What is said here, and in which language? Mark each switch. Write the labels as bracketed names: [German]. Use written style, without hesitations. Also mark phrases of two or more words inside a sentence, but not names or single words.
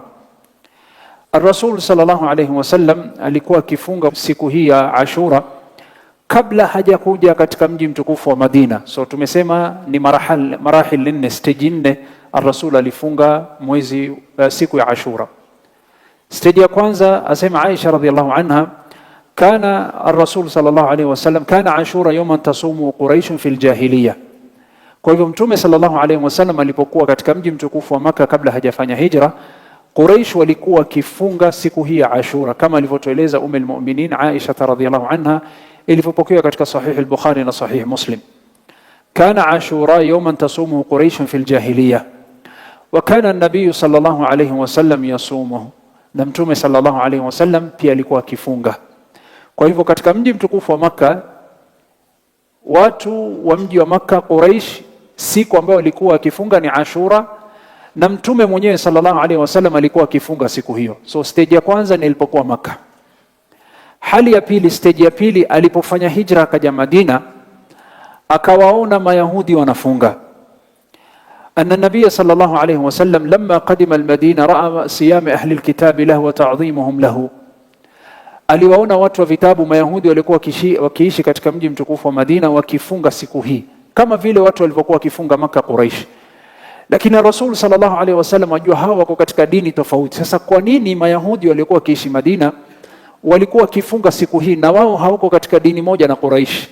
[Swahili] Ar-Rasul [Arabic] صلى الله عليه وسلم [Swahili] alikuwa akifunga siku hii ya Ashura kabla hajakuja katika mji mtukufu wa Madina. So tumesema ni marahil 4, stage 4 Ar-Rasul alifunga siku ya Ashura. Stage ya kwanza asema Aisha [Arabic] رضي الله عنها, كان الرسول صلى الله عليه وسلم كان عاشوراء يوما تصوم قريش في الجاهلية. [Swahili] Kwa hivyo Mtume [Arabic] صلى الله عليه وسلم [Swahili] alipokuwa katika mji mtukufu wa Makkah kabla hajafanya hijra, Quraysh walikuwa kifunga siku hii ya Ashura kama alivyotueleza Ummul Aisha [Arabic] رضي الله عنها [Swahili] ilivyopokewa katika Sahih al-Bukhari na Sahih Muslim. [Arabic] كان عاشوراء يوما تصوم قريش في الجاهلية وكان النبي صلى الله عليه وسلم يصومه. [Swahili] Na Mtume [Arabic] صلى الله عليه وسلم [Swahili] pia alikuwa kifunga. Kwa hivyo katika mji mtukufu wa Makkah, watu wa mji wa Makkah Quraysh siku ambayo walikuwa akifunga ni Ashura, na Mtume mwenyewe [Arabic] صلى الله عليه وسلم [Swahili] alikuwa akifunga siku hiyo. So stage ya kwanza ni ilipokuwa Makkah. Hali ya pili, stage ya pili, alipofanya hijra akaja Madina, akawaona Mayahudi wanafunga. [Arabic] أن النبي صلى الله عليه وسلم لما قدم المدينة رأى صيام أهل الكتاب له وتعظيمهم له. [Swahili] Aliwaona watu wa vitabu Mayahudi walikuwa wakiishi katika mji mtukufu wa Madina wakifunga siku hii kama vile watu walivyokuwa wakifunga Maka Quraish. Lakini Rasul [Arabic] صلى الله عليه وسلم [Swahili] ajua hawa wako katika dini tofauti. Sasa kwa nini Mayahudi walikuwa wakiishi Madina walikuwa wakifunga siku hii na wao hawako katika dini moja na Quraish?